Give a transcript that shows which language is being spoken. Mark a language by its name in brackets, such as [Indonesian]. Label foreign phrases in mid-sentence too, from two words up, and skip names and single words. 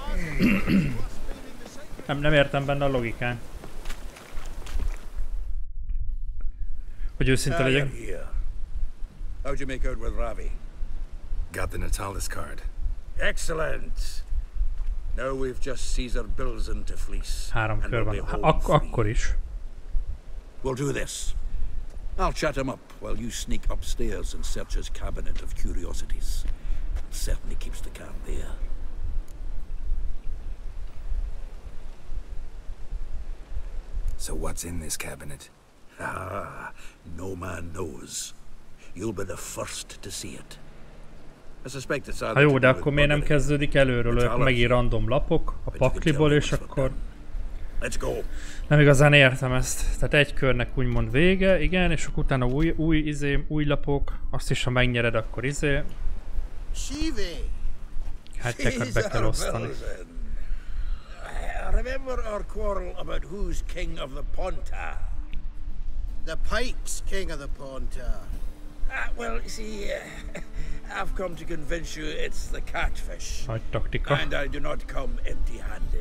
[Hungarian] nem értem benne a logikát. Hogy őszinte legyek. [English] How'd you make out with Ravi? Got the Natalis card. Excellent. Now we've just Caesar Bilzen to fleece. [Hungarian] 3 kör van. Akkor is. [English] We'll do this. I'll chat him up while you sneak upstairs and search his cabinet of curiosities. It certainly keeps the cat there. So what's in this cabinet? Ah, no man knows. You'll be the first to see it. [Hungarian] Ha jó, de akkor miért nem kezdődik előről? Ők megír random lapok a pakliból, és akkor... Nem igazán értem ezt. Tehát egy körnek úgymond vége, igen, és akkor utána új lapok, azt is ha megnyered, akkor kártyákat be kell osztani. [English] Remember our quarrel about who's king of the Ponta? The Pike's king of the Ponta. Well, you see, I've come to convince you it's the catfish. And I do not come empty-handed.